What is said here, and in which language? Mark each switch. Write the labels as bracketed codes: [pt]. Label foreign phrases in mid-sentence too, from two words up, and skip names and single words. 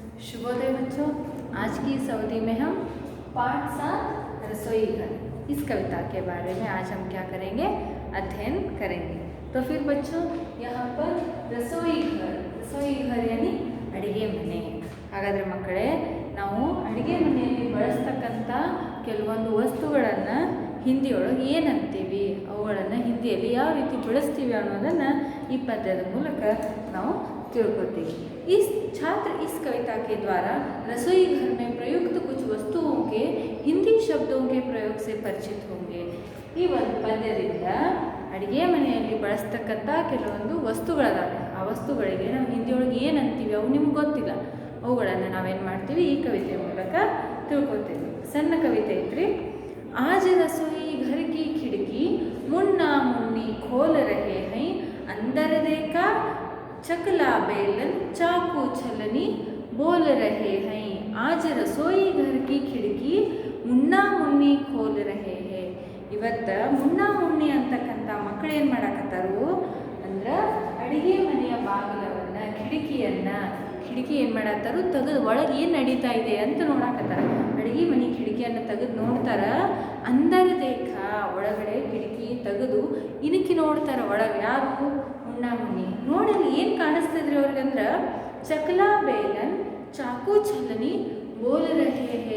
[hi] शुभोदय बच्चों। आज की इस अवधि में हम पाठ 7 रसोई घर इस कविता के बारे में आज हम क्या करेंगे, अध्ययन करेंगे। तो फिर बच्चों यहाँ पर रसोई घर यानी [kn] ಅಡಿಗೆ ಮನೆ। ಹಾಗಾದರೆ ಮಕ್ಕಳೇ, ನಾವು ಅಡಿಗೆ ಮನೆಯಲ್ಲಿ ಬಳಸ್ತಕ್ಕಂಥ ಕೆಲವೊಂದು ವಸ್ತುಗಳನ್ನು ಹಿಂದಿಯೊಳಗೆ ಏನಂತೀವಿ, ಅವುಗಳನ್ನು ಹಿಂದಿಯಲ್ಲಿ ಯಾವ ರೀತಿ ಬಳಸ್ತೀವಿ ಅನ್ನೋದನ್ನು ಈ ಪದ್ಯದ ಮೂಲಕ ನಾವು ತಿಳ್ಕೊತೀವಿ। [hi] छात्र इस कविता के द्वारा रसोई घर में प्रयुक्त कुछ वस्तुओं के हिंदी शब्दों के प्रयोग से परिचित होंगे। [kn] ಈ ಒಂದು ಪದ್ಯದಿಂದ ಅಡುಗೆ ಮನೆಯಲ್ಲಿ ಬಳಸ್ತಕ್ಕಂಥ ಕೆಲವೊಂದು ವಸ್ತುಗಳದಾವೆ, ಆ ವಸ್ತುಗಳಿಗೆ ನಾವು ಹಿಂದಿಯೊಳಗೆ ಏನಂತೀವಿ ಅವು ನಿಮ್ಗೆ ಗೊತ್ತಿಲ್ಲ, ಅವುಗಳನ್ನು ನಾವೇನು ಮಾಡ್ತೀವಿ ಈ ಕವಿತೆ ಮೂಲಕ ತಿಳ್ಕೊತೀವಿ। ಸಣ್ಣ ಕವಿತೆ ಐತ್ರಿ। [hi] आज रसोई घर की खिड़की मुन्ना मुन्नी खोल रहे हैं, अंदर देखा चकला बेलन चाकू छलनी बोल रहे हैं। आज रसोई घर की खिड़की मुन्ना मुन्नी खोल रहे हैं। [kn] ಇವತ್ತು ಮುನ್ನಾ ಮುನ್ನಿ ಅಂತಕ್ಕಂಥ ಮಕ್ಕಳು ಏನು ಮಾಡಾಕತ್ತಾರು ಅಂದ್ರೆ ಅಡಿಗೆ ಮನೆಯ ಬಾಗಿಲವನ್ನು ಕಿಟಕಿ ಏನು ಮಾಡತ್ತಾರು ತೆಗೆದು ಒಳಗೆ ಏನು ನಡೀತಾ ಇದೆ ಅಂತ ನೋಡಾಕತ್ತಾರ। ಅಡಿಗೆ ಮನೆ ಕಿಟಕಿಯನ್ನು ತೆಗೆದು ನೋಡ್ತಾರ, ಅಂದರ ದೇಖ ಒಳಗಡೆ ಕಿಟಕಿ ತೆಗೆದು ಇಣಕಿ ನೋಡ್ತಾರ ಒಳಗೆ, ಯಾರು ಮುನ್ನಾ ಮುನ್ನಿ ನೋಡಿ ಏನು ಕಾಣಿಸ್ತದ್ರಿ ಅವ್ರಿಗಂದ್ರೆ [hi] चकला बेलन चाकू छलनी बोल रहे हैं।